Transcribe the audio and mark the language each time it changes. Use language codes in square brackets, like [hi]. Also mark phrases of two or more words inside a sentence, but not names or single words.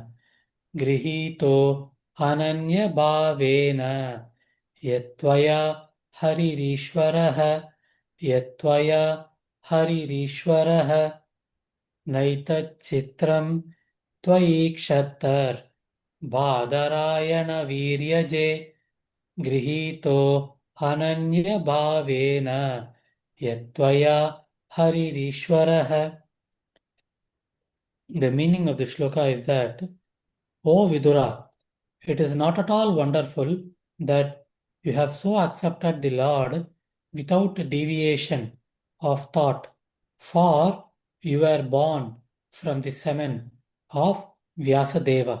[sa] गृहीतो अनन्य भावेन, यत्त्वया हरिरीश्वरः, यत्त्वया हरिरीश्वरः, नैतच्चित्रं त्वयिक्षत्तर्, बादरायण वीर्यजे, गृहीतो अनन्य भावेन, यत्त्वया हरिरीश्वरः. [en] The meaning of the shloka is that, O Vidura, it is not at all wonderful that you have so accepted the Lord without deviation of thought, for you were born from the semen of Vyasadeva.